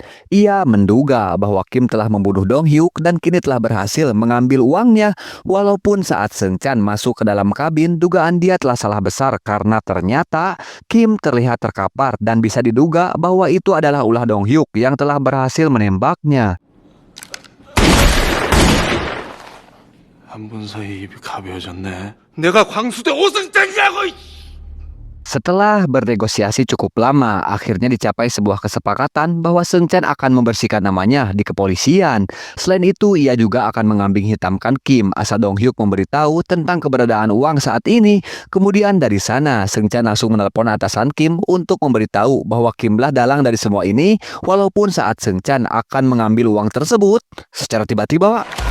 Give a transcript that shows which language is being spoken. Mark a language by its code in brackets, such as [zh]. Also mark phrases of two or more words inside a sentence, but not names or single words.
[id] Ia menduga bahwa Kim telah membunuh Dong Hyuk dan kini telah berhasil mengambil uangnya. Walaupun saat Seung-chan masuk ke dalam kabin, dugaan dia telah salah besar karena ternyata Kim terlihat terkapar dan bisa diduga bahwa itu adalah ulah Dong Hyuk yang telah berhasil menembaknya. [ko] 3분 사이 입이 가벼워졌네. 내가 광수대 오승장이라고! [id] Setelah bernegosiasi cukup lama, akhirnya dicapai sebuah kesepakatan bahwa Seung Chan akan membersihkan namanya di kepolisian. Selain itu, ia juga akan mengambing hitamkan Kim asal Dong Hyuk memberitahu tentang keberadaan uang saat ini. Kemudian dari sana, Seung Chan langsung menelpon atasan Kim untuk memberitahu bahwa Kimlah dalang dari semua ini, walaupun saat Seung Chan akan mengambil uang tersebut secara tiba-tiba.